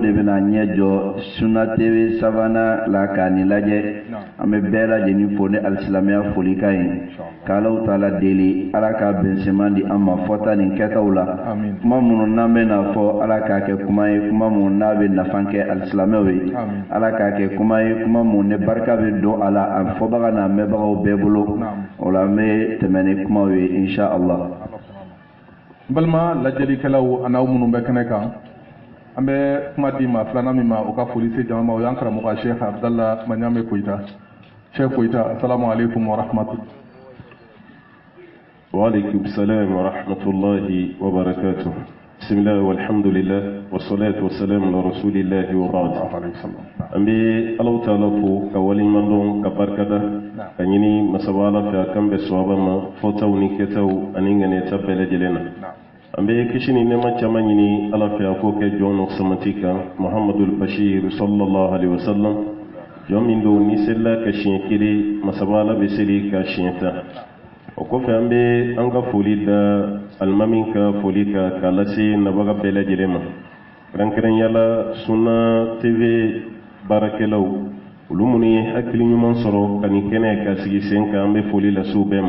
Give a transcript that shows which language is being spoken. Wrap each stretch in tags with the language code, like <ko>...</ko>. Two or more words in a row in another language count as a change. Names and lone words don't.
<bm>de bɛna ɲɛ jɔ Sunna TV sabanan la k'a ni lajɛ an bɛ bɛɛ lajɛlen fo ni alisilamɛya folikan ye k'alaw taala deli ala ka bɛnsɛman di an ma fɔta nin kɛtaw la kuma minnu n'an bɛ n'a fɔ ala k'a kɛ kuma ye kuma minnu n'a bɛ nafa kɛ alisilamɛw ye ala k'a kɛ kuma ye kuma minnu ni barika bɛ don a la a fɔbaga n'a mɛnbagaw bɛɛ bolo o la an bɛ tɛmɛ ni kumaw ye</bm> <ar>إن شاء الله.</ar> <bm>balma lajɛlikɛlaw an'aw minnu bɛ kɛnɛ kan an bɛ kuma di ma filanan min ma o ka foli se jama ma o y'an karamɔgɔ Sheikh Abdallah Maɲame Koyita. Sheikh Koyita,</bm> <ar>السلام عليكم ورحمة الله. وعليكم السلام ورحمة الله وبركاته. بسم الله والحمد لله والصلاة والسلام على رسول الله وبعد.</ar> <bm>An bɛ Alahu Taala fo ka waliɲuman dɔn ka barikada ka ɲini masaba Ala fɛ a kan bɛn sawaba ma fɔtaw ni kɛtaw ani ŋaniya bɛɛ lajɛlen na. An bɛ kisi ni nɛɛma caman ɲini Ala fɛ a k'o kɛ jɔn n'o samati kan Muhammadul Bashir</bm> <ar>صلى الله عليه وسلم</ar> <bm>jɔn min don ni selila ka siɲɛ kelen masaba Ala bɛ seli ka siɲɛ 10. O kɔfɛ an bɛ an ka foli da alimami ka foli ka k'a lase nabaga bɛɛ lajɛlen ma kɛrɛnkɛrɛnyala Sunna TV baarakɛlaw olu minnu ye hakili ɲuman sɔrɔ ka nin kɛnɛ ka sigi sen kan an bɛ foli lase u bɛɛ ma.</bm>